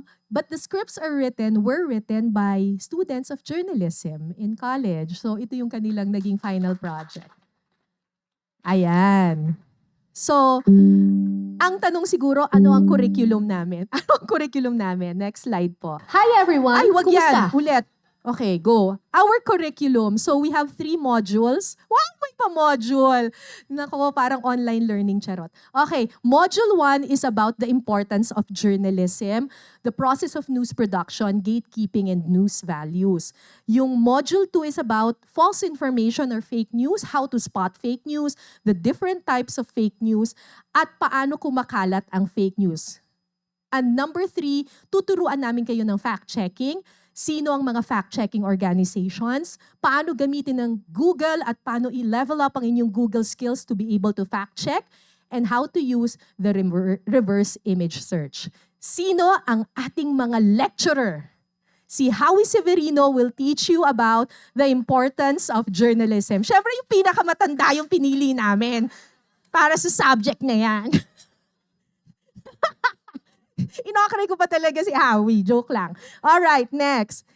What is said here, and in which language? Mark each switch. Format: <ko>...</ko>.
<en>But the scripts were written by students of journalism in college.</en> <tl>So, ito yung kanilang naging final project. Ayan. So, ang tanong siguro, ano ang curriculum namin? Ano ang curriculum namin?</tl> <en>Next slide po. Hi everyone!</en> <tl>Ay, wag Kumusta? yan. Ulit.</tl> <en>Okay, go. Our curriculum. So we have 3 modules.</en> <tl>Wow, may pa-module. Nako, parang online learning, charot.</tl> <en>Okay, module 1 is about the importance of journalism, the process of news production, gatekeeping, and news values. Yung module 2 is about false information or fake news, how to spot fake news, the different types of fake news,</en> <tl>at paano kumakalat ang</tl> <en>fake news. And number 3,</en> <tl>tuturuan namin kayo ng fact-checking. Sino ang mga fact-checking organizations, paano gamitin ng Google at paano i-level up ang inyong Google skills</tl> <en>to be able to fact-check, and how to use the reverse image search.</en> <tl>Sino ang ating mga lecturer?</tl> <en>Si Howie Severino will teach you about the importance of journalism.</en> <tl>Siyempre, yung pinakamatanda yung pinili namin para sa subject na yan. Inokray ko pa talaga si Howie. Joke lang.</tl> <en>Alright, next.</en>